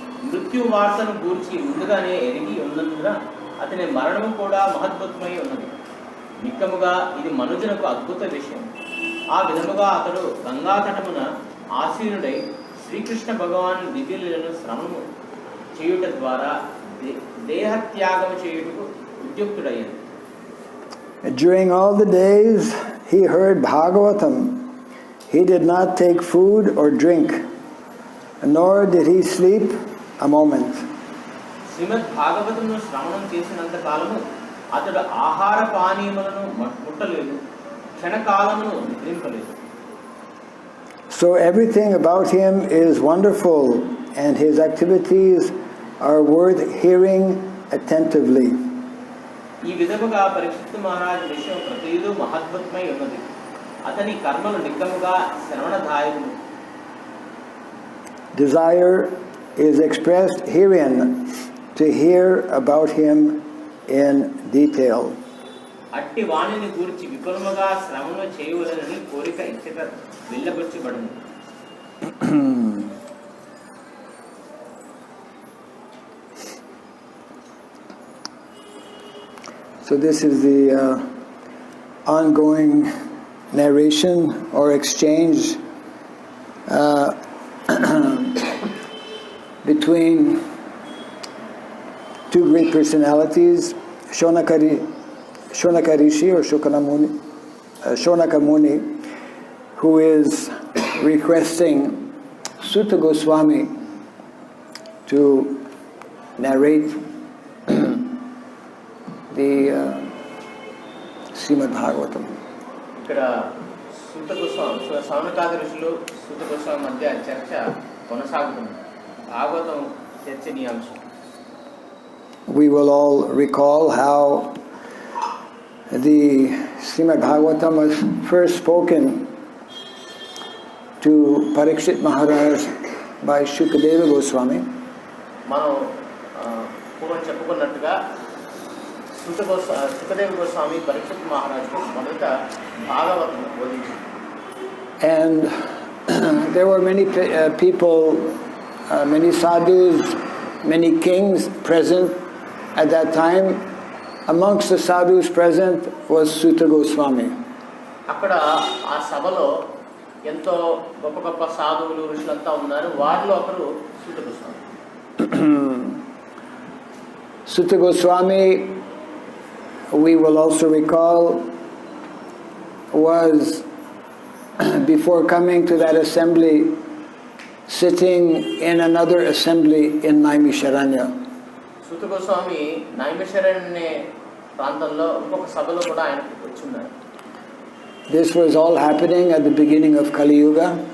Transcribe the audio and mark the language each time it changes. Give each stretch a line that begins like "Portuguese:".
Telugu: మృత్యు వార్తను గూర్చి ముందుగానే ఎరిగి ఉన్నందున అతని మరణము కూడా మహద్భుతమై ఉన్నది. నిక్కముగా ఇది మనుజునకు అద్భుత విషయం. ఆ విధముగా అతడు గంగా తటమున ఆసీనుడై శ్రీకృష్ణ భగవాన్ దివ్యలీలను శ్రవణము చేయుట ద్వారా దేహత్యాగము చేయుటకు ఉద్యుక్తుడయ్యాడు.
English: During all the days he heard Bhagavatam, he did not take food or drink, nor did he sleep a moment.
Telugu: శ్రీమద్ భాగవతమును శ్రవణం చేసినంత కాలము అతడు ఆహార పానీయములను ముట్టలేదు, క్షణకాలమును నిద్రింపలేదు.
English: So everything about him is wonderful, and his activities are worth hearing attentively.
Telugu: ఈ విధముగా పరీక్షిత్ మహారాజ్ విషయం ప్రతిదూ మహద్భుతమై ఉన్నది. అతని కర్మలు నిక్కముగా శ్రవణదాయకులు.
English: Desire is expressed herein to hear about him in detail.
Telugu: అట్టి వాణిని గూర్చి విపులముగా శ్రవణ చేయవలనని కోరిక ఇచ్చట వెళ్ళబుచ్చబడింది.
English: So this is the ongoing narration or exchange between two great personalities, Shonaka Rishi or Shonaka Muni, who is requesting Sutta Goswami to narrate the Srimad Bhagavatam.
Telugu: ఇక్కడ సూత గోస్వామి సౌనకాది ఋషులు సూత గోస్వామి మధ్య చర్చ కొనసాగుతుంది. భాగవతం చర్చనీయాంశం.
English: We will all recall how the Srimad Bhagavatam was first spoken to Parikshit Maharaj by Shukadeva Goswami.
Telugu: మనం పూర్వం చెప్పుకున్నట్టుగా సుఖదేవ గోస్వామి పరీక్షిత్ మహారాజుకు మొదట భాగవతం బోధించారు.
English: And there were many people, many sadhus, many kings present at that time. Amongst the sadhus present was Sutta Goswami.
Telugu: అక్కడ ఆ సభలో ఎంతో గొప్ప గొప్ప సాధువులు ఋషులంతా ఉన్నారు. వారిలో ఒకరు సూత Goswami.
English: Sutta Goswami, we will also recall, was before coming to that assembly sitting in another assembly in Naimisharanya.
Telugu: సూత గోస్వామి నైమిషారణ్య ప్రాంతంలో ఇంకొక సభలో కూడా ఆయన వచ్చున్నారు.
English: This was all happening at the beginning of Kali Yuga.